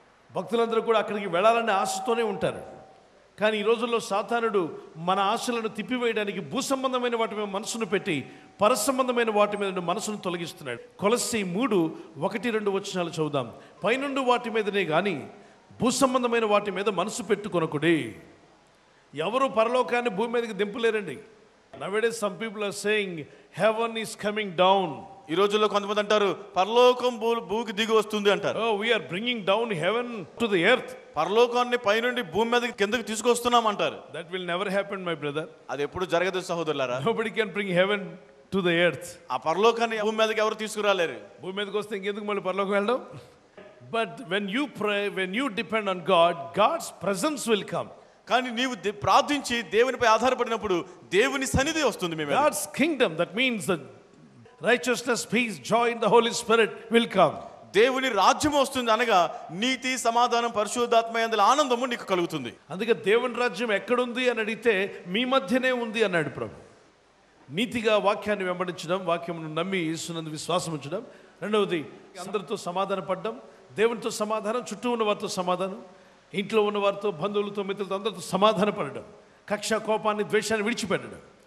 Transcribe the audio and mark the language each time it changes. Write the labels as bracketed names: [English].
[Telugu] భక్తులందరూ కూడా అక్కడికి వెళ్ళాలనే ఆశతోనే ఉంటారు. కానీ ఈ రోజుల్లో సాతానుడు మన ఆశలను తిప్పివేయడానికి భూసంబంధమైన వాటి మీద మనసును పెట్టి పరసంబంధమైన వాటి మీద మనసును తొలగిస్తున్నాడు. కొలస్సీ 3:1-2 వచనాలు చదువుదాం. పైనుండి వాటి మీదనే కానీ భూసంబంధమైన వాటి మీద మనసు పెట్టుకొనకుడి. ఎవరు పరలోకాన్ని భూమి మీదకి దింపలేరండి. [English] Nowadays some people are saying heaven is coming down. [Telugu] ఈ రోజుల్లో కొంతమంది అంటారు పరలోకం భూమికి దిగి వస్తుంది అంటారు. [English] Oh, we are bringing down heaven to the earth. [Telugu] పరలోకాన్ని పైనుండి భూమి మీదకి కిందకి తీసుకొస్తున్నాం అంటారు. [English] That will never happen, my brother. [Telugu] అది ఎప్పుడు జరగదు సహోదరులారా. [English] Nobody can bring heaven to the earth. [Telugu] ఆ పరలోకాన్ని భూమి మీదకి ఎవరు తీసుకురాలేరు. భూమి మీదకి వస్తే ఇంకెందుకు మళ్ళీ పరలోకం వెళ్ళడం? [English] But when you pray, when you depend on God, God's presence will come. [Telugu] కానీ నీవు ప్రార్థించి దేవునిపై ఆధారపడినప్పుడు దేవుని సన్నిధి వస్తుంది మీ మీద. [English] God's kingdom, that means the righteousness, peace, joy in the Holy Spirit will come. [Telugu] దేవుని రాజ్యం వస్తుంది అనగా నీతి, సమాధానం, పరిశుద్ధాత్మ యందలి ఆనందము నీకు కలుగుతుంది. అందుకే దేవుని రాజ్యం ఎక్కడుంది అని అడిగితే మీ మధ్యనే ఉంది అన్నాడు ప్రభు. నీతిగా వాక్యాన్ని వెంబడించడం, వాక్యమును నమ్మి యేసునందు విశ్వాసం ఉంచడం. రెండవది అందరితో సమాధాన పడడం, దేవునితో సమాధానం, చుట్టూ ఉన్న వారితో సమాధానం, ఇంట్లో ఉన్న వారితో, బంధువులతో, మిత్రులతో అందరితో సమాధాన పడడం, కక్ష, కోపాన్ని, ద్వేషాన్ని విడిచిపెట్టడం.